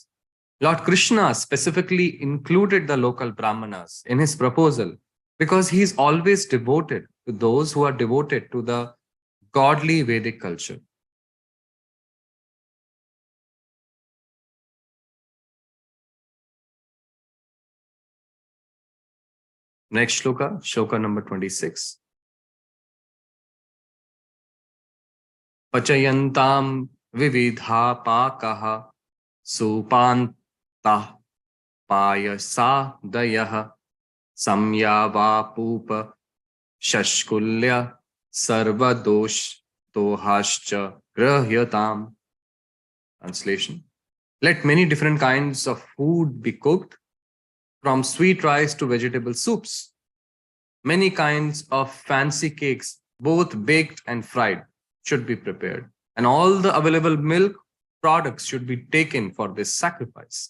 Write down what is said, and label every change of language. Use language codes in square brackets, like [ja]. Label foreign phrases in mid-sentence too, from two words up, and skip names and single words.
[en] Lord Krishna specifically included the local Brahmanas in his proposal because he is always devoted to those who are devoted to the godly Vedic culture. Next shloka, shloka number 26. [sa] पच्यन्तां विविधाः पाकाः सूपान्ताः पायसा दयः संयावापूप शष्कुल्यः सर्वदोहश्च गृह्यताम्. [en] Translation. Let many different kinds of food be cooked, from sweet rice to vegetable soups. Many kinds of fancy cakes, both baked and fried, should be prepared, and all the available milk products should be taken for this sacrifice.